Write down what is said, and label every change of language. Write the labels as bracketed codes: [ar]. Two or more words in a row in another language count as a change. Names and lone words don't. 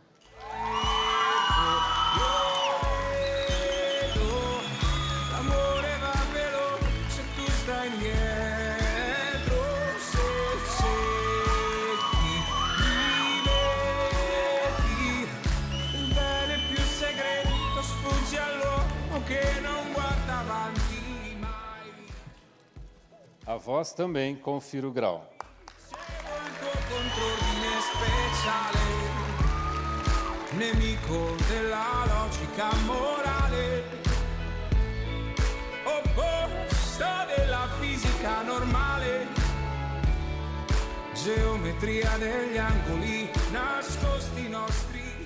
[it] L'amore va veloce, tu stai indietro, se cerchi di vedi il bene più segreto sfugge all'uomo che non guarda avanti mai. [pt] A vós também confiro o grau. [it] Il tuo contrordine speciale, nemico della logica morale, opposto della fisica normale, geometria degli angoli nascosti nostri.